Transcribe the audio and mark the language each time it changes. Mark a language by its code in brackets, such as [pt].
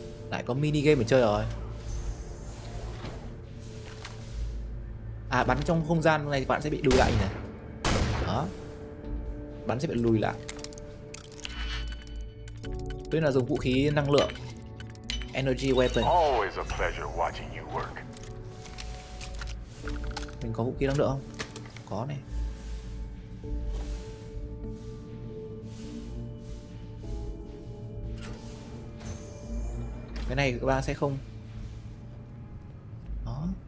[vi] Lại có mini game để chơi rồi. À, bắn trong không gian này bạn sẽ bị lùi lại này. Đó. Bắn sẽ bị lùi lại. Tức là dùng vũ khí năng lượng. [en] Energy weapon. Always a pleasure watching you work. [vi] Mình có vũ khí năng lượng không? Có này. Cái này các bạn sẽ không. Đó.